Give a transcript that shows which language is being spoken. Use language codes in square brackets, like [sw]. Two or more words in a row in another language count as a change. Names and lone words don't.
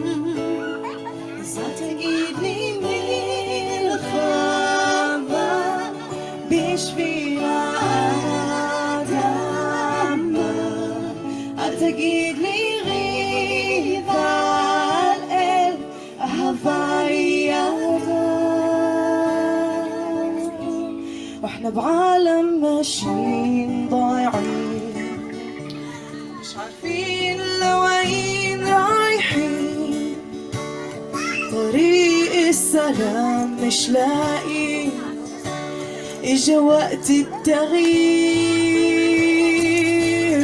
[he] אז אל תגיד לי מלחמה בשביל האדמה, אל תגיד לי ריב על אל, אהבה ידה. [ar] واحنا بعالم ماشيين ضايعين، مش عارفين لوين رايحين، طريق السلام مش لاقي، اجا وقت التغيير.